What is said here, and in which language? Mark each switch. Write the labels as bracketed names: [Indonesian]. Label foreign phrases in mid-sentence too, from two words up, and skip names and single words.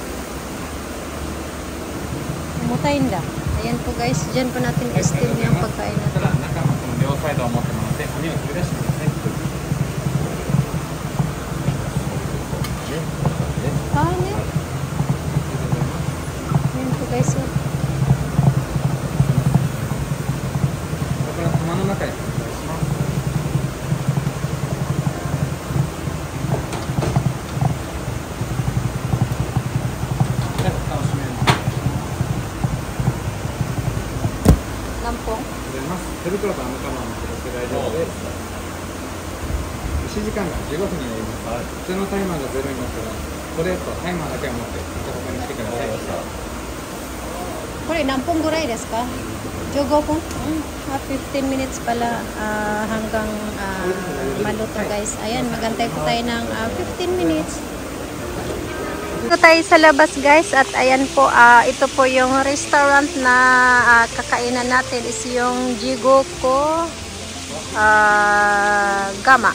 [Filipino] Mutayin da. Ayan po guys, dyan po natin i-steam yung pagkain natin. [Japanese] ただ中のこの両サイドを持ってもらって網を取り出してください。 Ne? [Filipino] Ayan po guys. [Japanese] これは釜の中にお願いします。 [Filipino] Lampong. [Japanese] 手袋とあの釜を持って大丈夫です。蒸し時間が15分になります。普通のタイマーが0になったらこれとタイマーだけを持ってここに来てください。これ何分ぐらいですか？15分? [Filipino] 15 minutes pala hanggang maluto guys. Ayan, magantay po tayo ng 15 minutes. Ito tayo sa labas guys at ayan po, ito po yung restaurant na kakainan natin is yung Jigoko Gama.